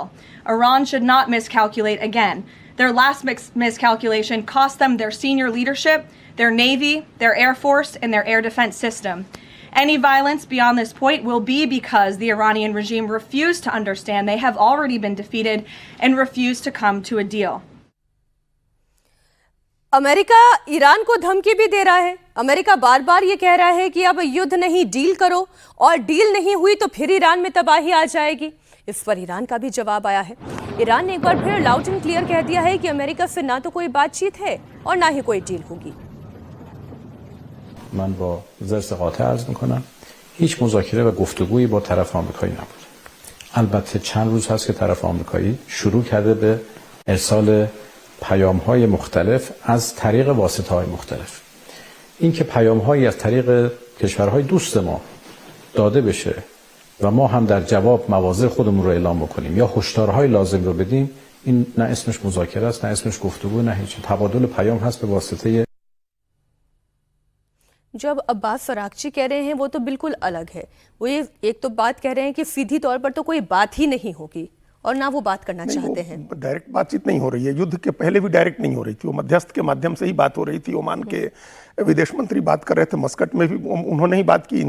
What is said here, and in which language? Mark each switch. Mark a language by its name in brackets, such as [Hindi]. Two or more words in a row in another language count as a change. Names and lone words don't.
[English] Iran should not miscalculate again. Their last miscalculation cost them their senior leadership, their Navy, their Air Force, and their air defense system. Any violence beyond this point will be because the Iranian regime refused to understand they have already been defeated and refused to come to a deal. [Hindi] अमेरिका ईरान को धमकी भी दे रहा है। अमेरिका बार बार ये कह रहा है कि अब युद्ध नहीं, डील करो, और डील नहीं हुई तो फिर ईरान में तबाही आ जाएगी। इस पर ईरान का भी जवाब आया है। ईरान ने एक बार फिर [English] loud and clear [Hindi] कह दिया है कि अमेरिका से ना तो कोई बातचीत है और ना ही कोई डील होगी। [Persian] من با زرس قاطع عرض میکنم هیچ مذاکره و گفتگویی با طرف آمریکایی نبود. البته چند روز هست که طرف آمریکایی شروع کرده به ارسال پیام‌های مختلف از طریق واسطه‌های مختلف. این که پیام‌هایی از طریق کشورهای دوست ما داده بشه و ما هم در جواب مواضع خودمون رو اعلام بکنیم یا هشدارهای لازم رو بدیم، این نه اسمش مذاکره است، نه اسمش گفتگو، نه هیچ. تبادل پیام هست به واسطه [Hindi] जो अब अब्बास अरागची कह रहे हैं वो तो बिल्कुल अलग है। वो ये एक तो बात कह रहे हैं कि सीधी तौर पर तो कोई बात ही नहीं होगी और ना वो बात करना चाहते हैं। डायरेक्ट बातचीत नहीं हो रही है। युद्ध के पहले भी डायरेक्ट नहीं हो रही थी, वो मध्यस्थ के माध्यम से ही बात हो रही थी। ओमान के विदेश मंत्री बात कर रहे थे, मस्कट में भी उन्होंने ही बात की।